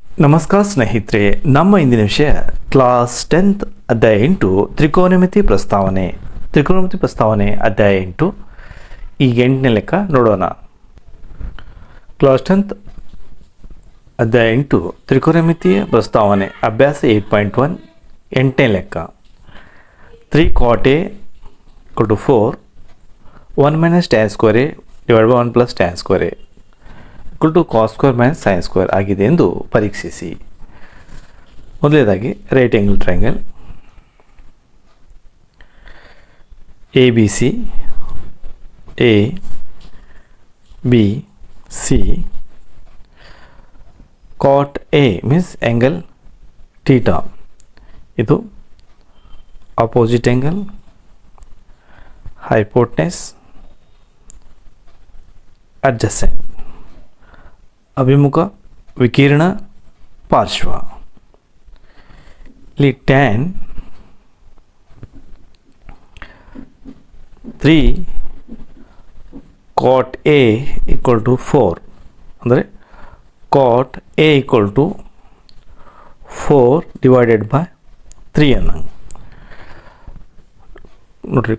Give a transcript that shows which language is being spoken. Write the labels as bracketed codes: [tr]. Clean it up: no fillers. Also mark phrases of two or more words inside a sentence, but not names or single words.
[kn] ನಮಸ್ಕಾರ ಸ್ನೇಹಿತರೆ, ನಮ್ಮ ಇಂದಿನ ವಿಷಯ ಕ್ಲಾಸ್ 10th ಅಧ್ಯಾಯ 8 ತ್ರಿಕೋನಮಿತಿ ಪ್ರಸ್ತಾವನೆ ಅಧ್ಯಾಯ 8. ಈಗ 8ನೇ ಲೆಕ್ಕ ನೋಡೋಣ. ಕ್ಲಾಸ್ 10th ಅಧ್ಯಾಯ 8 ತ್ರಿಕೋನಮಿತಿಯ ಪ್ರಸ್ತಾವನೆ ಅಭ್ಯಾಸ 8.1 8ನೇ ಲೆಕ್ಕ. [en] 3 cot A = 4 1 - tan square A / 1 + tan square A = cos square - sin square [kn] ಆಗಿದೆ ಎಂದು ಪರೀಕ್ಷಿಸಿ. [en] ಮೊದಲನೇದಾಗಿ right angle triangle ABC ABC cot A means angle theta. ಇದು opposite angle, hypotenuse, adjacent, [kn] ಅಭಿಮುಖ, ವಿಕಿರಣ, ಪಾರ್ಶ್ವ. ಇಲ್ಲಿ tan 3 cot A = 4 ಅಂದರೆ cot A = 4 / 3 ಅನ್ನಂಗೆ ನೋಡ್ರಿ.